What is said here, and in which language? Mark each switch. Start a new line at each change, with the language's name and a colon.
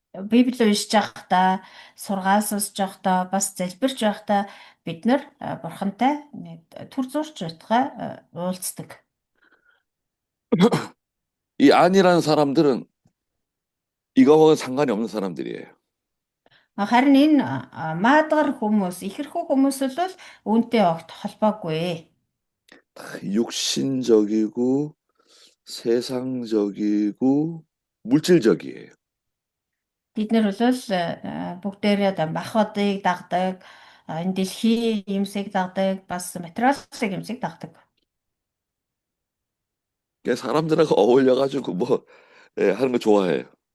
Mongolian: Библи уншиж байхдаа, сургаал сонсож байхдаа, бас залбирч байхдаа бид нар бурхантай түр зурч байтугай уулздаг.
Korean: 이 아니라는 사람들은 이거와 상관이 없는 사람들이에요.
Mongolian: Харин энэ маадгар хүмүүс, ихэрхүү хүмүүс бол үүнтэй огт холбоогүй.
Korean: 다 육신적이고 세상적이고 물질적이에요.
Mongolian: Бид нар бол бүгдээрээ махбодыг дагдаг, энэ дэлхийн юмсыг дагдаг, бас материалын юмсыг дагдаг.
Korean: 그러니까 사람들하고 어울려가지고 뭐 하는 거 좋아해요.